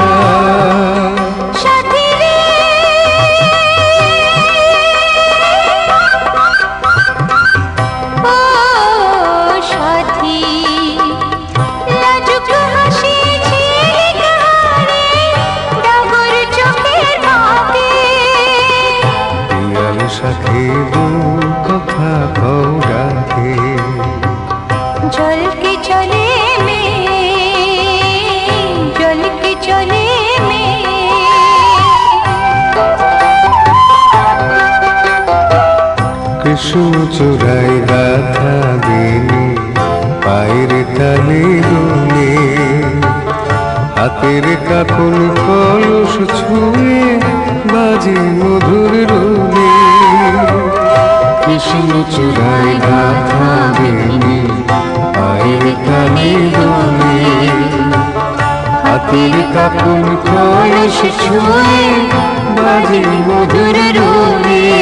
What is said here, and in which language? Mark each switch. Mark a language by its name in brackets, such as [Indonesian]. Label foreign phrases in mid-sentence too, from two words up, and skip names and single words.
[Bangla] সাথী রে ও সাথী লাজুক হাসি ঝিলকারে ডাগর চোখের ভাবে পিয়াল সাথী কথা কও ডাকে [Hindi] जल के चले में जल के चले में [Bangla] কৃষ্ণ চূড়াই গাথা বেনি পায়ের তালে দোলে হাতের কাপন কলস ছুঁয়ে বাজে মধুর রোলে কৃষ্ণ চূড়াই গাথা বেনি পায়ের তালে দোলে হাতের কাপন কলস ছুঁয়ে বাজে মধুর রোলে